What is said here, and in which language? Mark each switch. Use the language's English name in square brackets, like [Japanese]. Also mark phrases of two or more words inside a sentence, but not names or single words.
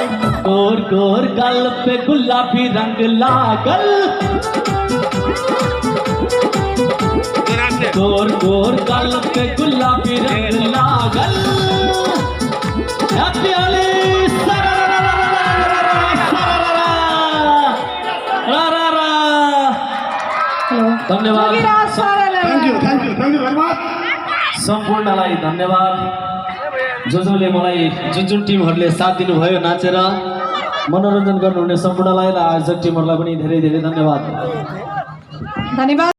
[Bhojpuri] गोर गोर गल पे गुलाबी रंग लागल, गोर गोर गल पे गुलाबी रंग लागल। [Nepali] धन्यवाद, [English] thank you very much. [Nepali] सम्पूर्णलाई धन्यवाद। जसले मलाई जुन टिमहरूले साथ दिनुभयो नाचेर मनोरञ्जन गर्नुहुने सम्पूर्णलाई र आयोजक टिमहरूलाई पनि धेरै धेरै धन्यवाद।